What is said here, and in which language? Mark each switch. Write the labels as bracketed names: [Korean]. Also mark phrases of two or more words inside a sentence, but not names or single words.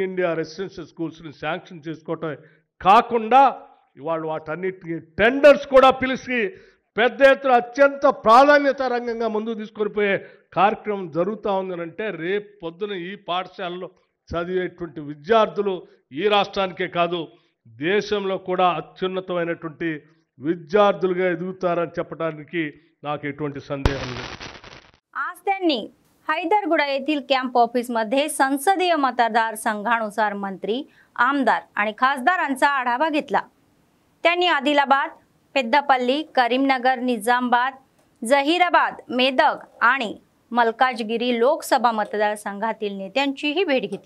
[Telugu] ఇండియా రెసిడెన్షియల్ స్కూల్స్ని శాంక్షన్ చేసుకోవటం కాకుండా ఇవాళ వాటన్నిటికీ టెండర్స్ కూడా పిలిచి పెద్ద ఎత్తున అత్యంత ప్రాధాన్యత రంగంగా ముందుకు తీసుకొని పోయే కార్యక్రమం జరుగుతూ ఉందనంటే రేపు పొద్దున ఈ పాఠశాలలో చదివేటువంటి విద్యార్థులు ఈ రాష్ట్రానికే కాదు దేశంలో కూడా అత్యున్నతమైనటువంటి విద్యార్థులుగా ఎదుగుతారని చెప్పడానికి నాకు ఎటువంటి సందేహం లేదు. [Marathi] आज त्यांनी हैदरगुडा येथील [English] camp office [Marathi] संसदीय मतदारसंघानुसार मंत्री, आमदार आणि खासदारांचा आढावा घेतला. त्यांनी आदिलाबाद, पेद्दापल्ली, करीमनगर, निजामाबाद, जहीराबाद, मेदक आणि मलकाजगिरी लोकसभा मतदारसंघातील नेत्यांचीही भेट घेतली.